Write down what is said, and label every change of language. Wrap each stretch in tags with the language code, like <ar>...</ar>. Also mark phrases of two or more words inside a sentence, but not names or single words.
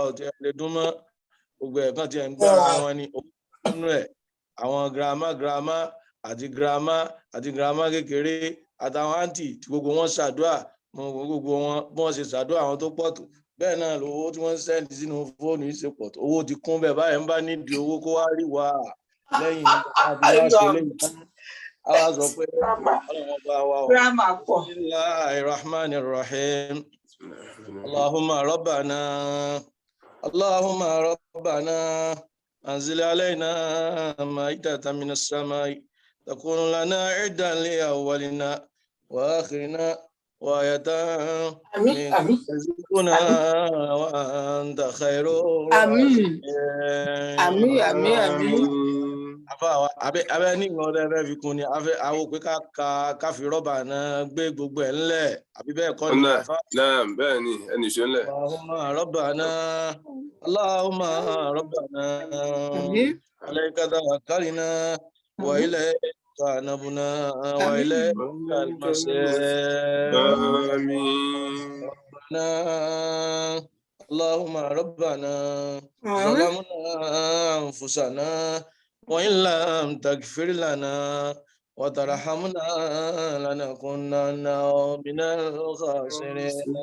<yo>ò tiẹ̀ lè dún mọ́ gbogbo ẹ̀kan tiẹ̀ ń gbára wọn ni nínú ẹ̀ àwọn girama àti girama kékeré àtàwọn àǹtì tí gbogbo wọn ṣàdúrà gbogbo wọn bí wọ́n ṣe ṣàdúrà àwọn tó pọ̀ tó bẹ́ẹ̀ náà lówó tí wọ́n ń sẹ́ndì sínú fóònù yìí ṣe pọ̀ tó owó ti kún bẹ́ẹ̀ báyìí ń bá nídìí owó kó wá rí wa lẹ́yìn àti wá ṣe léyìí tán àwa sọ pé ọlọ́run ọba wa ọ̀ Bismillahirrahmanirrahim</yo> <ar>اللهم ربنا أنزل علينا مائدة من السماء تكون لنا عيدا لأولنا وآخرنا وآية منك وأنت خير</ar> <yo>Àmín. Abẹ́ ní ìwọ̀n ọ̀rẹ́ fi kún ni àwọn òpé ká fi rọ́bà náà gbé gbogbo ẹ̀ ńlẹ̀ àbí bẹ́ẹ̀ kọ́ ni àfá. Bẹ́ẹ̀ ni ẹni ṣe ńlẹ̀.</yo> <ar>اللهم ربنا عليك توكلنا وإليك أنبنا وإليك المصير. اللهم ربنا ظلمنا أنفسنا وإن لم تغفر لنا وترحمنا لنكونن من الخاسرين.</ar>